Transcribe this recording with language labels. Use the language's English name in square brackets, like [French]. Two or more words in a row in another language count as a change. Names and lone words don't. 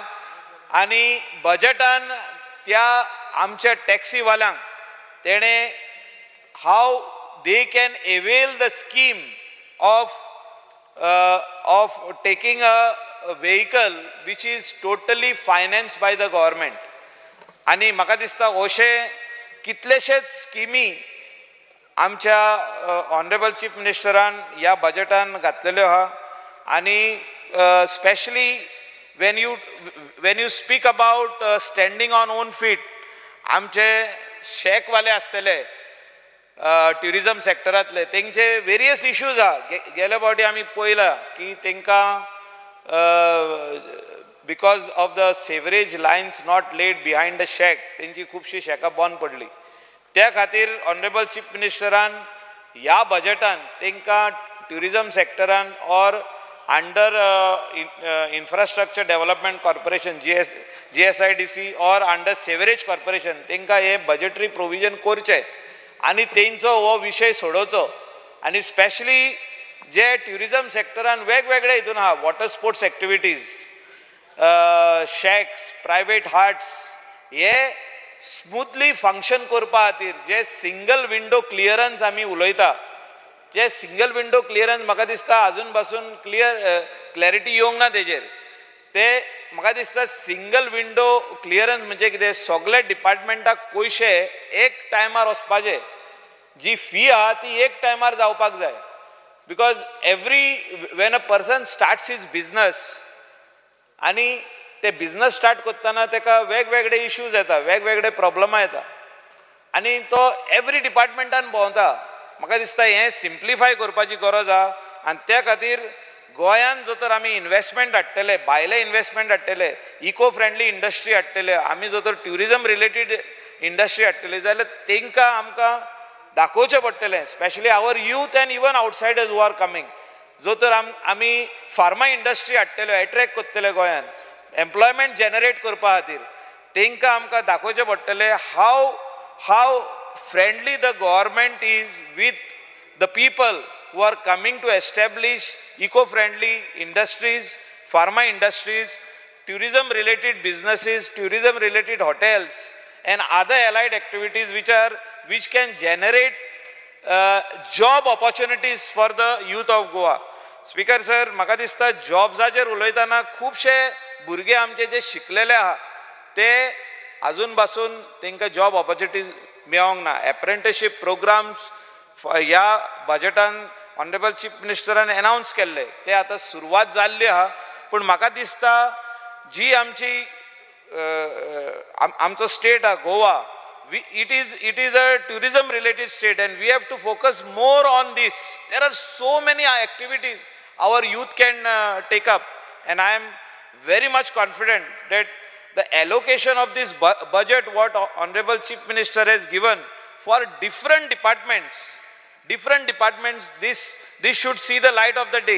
[Konkani] आनी बजेटान त्या आमच्या टॅक्सीवाल्यांक तेणें [English] how they can avail the scheme of taking a vehicle which is totally finance by the government. [Konkani] आनी म्हाका दिसता अशे कितलेशेच स्किमी आमच्या [English] honorable chief minister [Konkani] ह्या बजेटान घातलेल्यो आहा. [English] आनी स्पेशली when you speak about standing on own feet, [Konkani] आमचे शेकवाले आसतले [English] tourism sector, [Konkani] तेंचे [English] various issues [Konkani] आहा. गेल्या फावटी आमी पळयला की तेंकां [English] because of the sewerage lines not laid behind the shack, [Konkani] तेंची खुबशी शेकां बंद पडली. त्या खातीर [English] honorable chief minister [Konkani] ह्या बजेटान तेंकां [English] tourism sector or under infrastructure development corporation GSIDC or under sewerage corporation [Konkani] तेंकां हे [English] budgetary provision [Konkani] करचे आनी तेंचो हो विशय सोडोवचो. आनी स्पेशली जे [English] tourism sector [Konkani] वेगवेगळे हितून आहा, [English] water sports activities, [Konkani] शेक्स, [English] private huts, [Konkani] हे [English] smoothly function [Konkani] करपा खातीर जे [English] single window clearance [Konkani] आमी उलयता, जे [English] single window clearance [Konkani] म्हाका दिसता अजून पासून क्लॅरिटी येवंक ना तेजेर. ते म्हाका दिसता [English] single window clearance [Konkani] म्हणजे कितें, सगळे डिपार्टमेंटाक पयशे एक टायमार वचपाचे, जी फी आहा ती एक टायमार जावपाक जाय. [English] because when a person starts his business [Konkani] आणि ते [English] business start [Konkani] करतना ताका वेगवेगळे इश्यूज येता, वेगवेगळे प्रॉब्लमां येता आनी तो [English] every department [Konkani] भोंवता. म्हाका दिसता हें सिम्प्लिफाय करपाची गरज आहा आनी त्या खातीर गोंयांत जर तर आमी इन्वेस्टमेंट हाडटले, भायले इन्वेस्टमेंट हाडटले, [English] eco friendly industry [Konkani] हाडटले, आमी जर तर [English] tourism related industry [Konkani] हाडटली जाल्यार तांकां आमकां दाखोवचें पडटलें, [English] specially our youth and even outsiders who are coming. [Konkani] जो तर आमी [English] pharma industry [Konkani] हाडटल्यो, एट्रॅक्ट करतले गोंयांत, [English] employment generate [Konkani] करपा खातीर तांकां आमकां दाखोवचें पडटलें [English] how friendly the government is with the people who are coming to establish eco-friendly industries, pharma industries, tourism-related businesses, tourism-related hotels, and other allied activities which can generate job opportunities for the youth of Goa. Speaker sir, [Konkani] म्हाका दिसता जॉब्साचेर उलयतना खुबशे भुरगे आमचे जे शिकलेले आहा ते अजून पासून तांकां [English] job opportunities [Konkani] मेळोंक ना. [English] apprenticeship programs [Konkani] ह्या बजेटान [English] honorable chief minister [Konkani] अनाउन्स केल्ले ते आतां सुरवात जाल्ली आहा, पूण म्हाका दिसता जी आमचो स्टेट आहा गोवा, [English] it is a tourism related state and we have to focus more on this. There are so many activities our youth can take up, and I am very much confident that the allocation of this budget what Honorable Chief Minister has given for different departments, this should see the light of the day.